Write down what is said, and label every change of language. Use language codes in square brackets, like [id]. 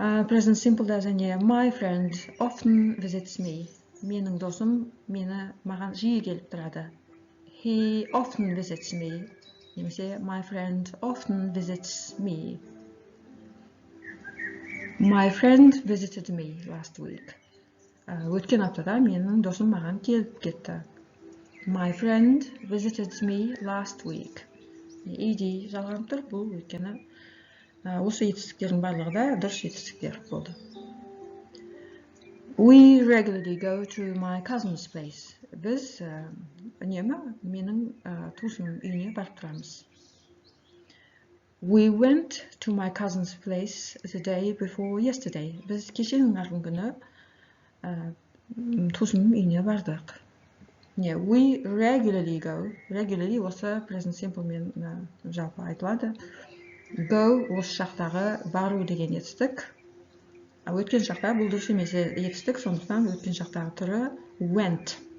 [en] Present simple'да және my friend often visits me. [kk] Менің досым маған жиі келіп тұрады. [en] He often visits me. Немесе my friend often visits me. My friend visited me last week. [kk] Өткен аптада менің досым маған келіп кетті. [en] My friend visited me last week. [kk] ed жалғанып тұр. Бұл өйткені осы етістіктердің барлығы да дұрыс етістіктер болды. [en] We regularly go to my cousin's place. [kk] Біз үнемі менің туысымның үйіне барып тұрамыз. [en] We went to my cousin's place the day before yesterday. [kk] Біз кешенің арғы күні туысымның үйіне бардық. [en] We regularly go. [kk] Regularly осы present simple мен жалпы айтылады. Go осы шақтағы бару деген етістік. Өткен шақта бұл дұрыс емес етістік, сондықтан өткен шақтағы түрі went.